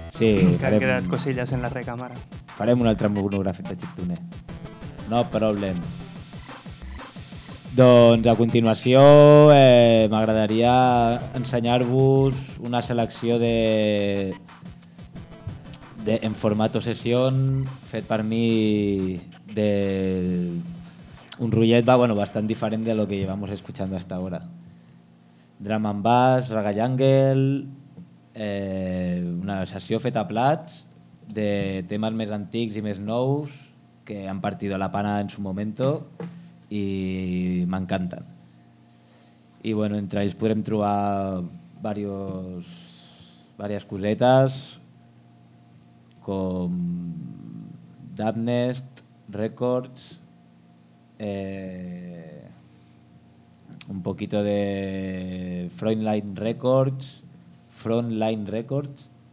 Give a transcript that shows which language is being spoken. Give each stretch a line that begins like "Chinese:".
Catalan: Sí, farem... Que han quedat cosilles en la recàmera. Farem un altre monogràfic de chiptune.
English: No problem.
Catalan: Doncs a continuació m'agradaria ensenyar-vos una selecció de...
Spanish: en formato sesión,
Catalan: fet per mi
Spanish: de un rullet va, bueno,
Catalan: bastant diferent
Spanish: de lo que llevamos escuchando hasta ahora.
Catalan: Drum and Bass, Raga Jungle, una sessió feta a plats de temes més antics i més nous que
Spanish: han partido la pana en su momento
Catalan: i m'encanten. I bueno, entre ells podrem trobar varias cosetes, com Dabnest Records,
Spanish: un poquito de
Catalan: Frontline Records,